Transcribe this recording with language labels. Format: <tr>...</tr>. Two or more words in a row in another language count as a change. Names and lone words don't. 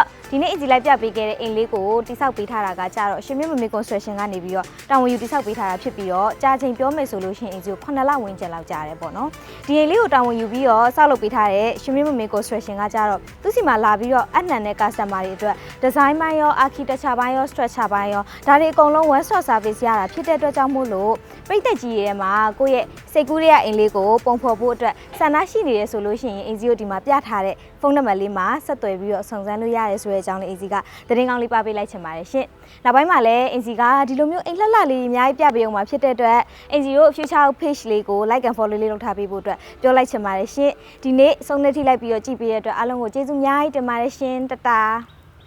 <my>ဒီနေ့အစီလိုက်ပြပေးခဲ့တဲ့အိမ်လေးကိုတိဆောက်ပေးထားတာကကြတော့ရှင်မြင့်မမေ construction ကနေပြီးတော့တာဝန်ယူတိဆောက်ပေးထားတာဖြစ်ပြီးတော့ကြာချိန်ပြောမယ်ဆိုလို့ရှိရင်အစီကို9လဝန်းကျင်လောက်ကြာတယ်ပေါ့နော်ဒီ အိမ်လေးကိုတာဝန်ယူပြီးတော့ဆောက်လုပ်ပေးထားတဲ့ရှင်မြင့်မမေ construction ကကြတော့သူစီမှာလာပြီးတော့အနှံတဲ့ customer တွေအတွက် design ပိုင်းရော architecture ပိုင်းရော structure ပိုင်းရောဒါတွေအကုန်လုံး</my> <en>one stop service</en> <my>ရတာဖြစ်တဲ့အတွက်ကြောင့်မို့လို့ပြည်သက်ကြီးရဲ့မှာကိုယ့်ရဲ့စိတ်ကူးရဲ့အိမ်လေးကိုပုံဖော်ဖို့အတွက်ဆန္ဒရှိနေရဆိုလို့ရှိရင်အင်စီကိုဒီမှာပြထားတဲ့ဖုန်းနံပါတ်လေးမှာဆက်သွယ်ပြီးတော့စုံစမ်းလို့ရတယ်ဆိုတဲ့အကြောင်းလေးအင်စီကသတင်းကောင်းလေးပါပေးလိုက်ချင်ပါတယ်ရှင်။နောက်ပိုင်းမှာလည်းအင်စီကဒီလိုမျိုးအိမ်လှလှလေးအများကြီးပြပေးအောင်မှာဖြစ်တဲ့အတွက်အင်စီကို</my> <en>future page</en> <my>လေးကို</my> <en>like and follow</en> <my>လေးလုပ်ထားပေးဖို့အတွက်ပြောလိုက်ချင်ပါတယ်ရှင်။ဒီနေ့ဆုံးနေထိလိုက်ပြီးတော့ကြည့်ပေးရတဲ့အတွက်အားလုံးကိုကျေးဇူးအများကြီးတင်ပါတယ်ရှင်တတား</my>